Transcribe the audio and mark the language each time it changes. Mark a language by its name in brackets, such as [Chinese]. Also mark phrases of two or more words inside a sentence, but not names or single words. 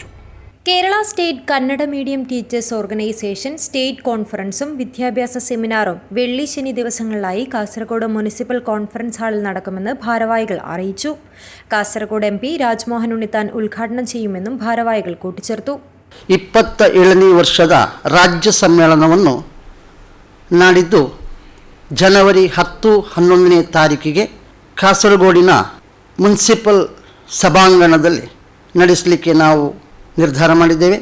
[Malayalam] കേരള സ്റ്റേറ്റ് കന്നഡ മീഡിയം ടീച്ചേഴ്സ് ഓർഗനൈസേഷൻ [English] state conference [Malayalam] വിദ്യാഭ്യാസ സെമിനാറും വെള്ളി ശനി ദിവസങ്ങളിലായി കാസർഗോഡ് [English] municipal conference hall [Malayalam] നടക്കുമെന്ന് ഭാരവാഹികൾ അറിയിച്ചു. കാസർഗോഡ് MP രാജ്മോഹൻ ഉണ്ണിത്താൻ ഉദ്ഘാടനം ചെയ്യുമെന്നും ഭാരവാഹികൾ കൂട്ടിച്ചേർത്തു. [Kannada] 27ನೇ ವರ್ಷದ ರಾಜ್ಯ ಸಮ್ಮೇಳನವನ್ನು ನಾಡಿದ್ದು ಜನವರಿ 10-11ನೇ ತಾರೀಕಿಗೆ ಕಾಸರಗೋಡಿನ ಮುನ್ಸಿಪಲ್ ಸಭಾಂಗಣದಲ್ಲಿ ನಡೆಸಲಿಕ್ಕೆ ನಾವು ನಿರ್ಧಾರ ಮಾಡಿದ್ದೇವೆ.